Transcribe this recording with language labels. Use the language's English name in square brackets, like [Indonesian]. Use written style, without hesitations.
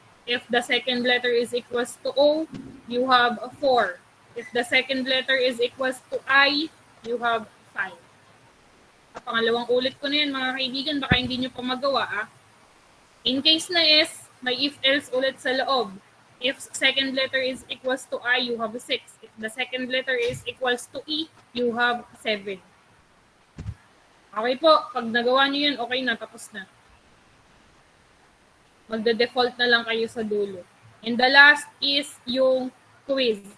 [English] If the second letter is equals to O, you have a 4. If the second letter is equals to I, you have 5. [Filipino] Pangalawang ulit ko na yan, mga kaibigan, baka hindi nyo pa magawa. In case na S, may if-else ulit sa loob. [English] If second letter is equals to I, you have 6. If the second letter is equals to E, you have 7. [Filipino] Okay po, pag nagawa nyo yan, okay na, tapos na. Magde-default na lang kayo sa dulo. [English] And the last is [Filipino] yung quiz.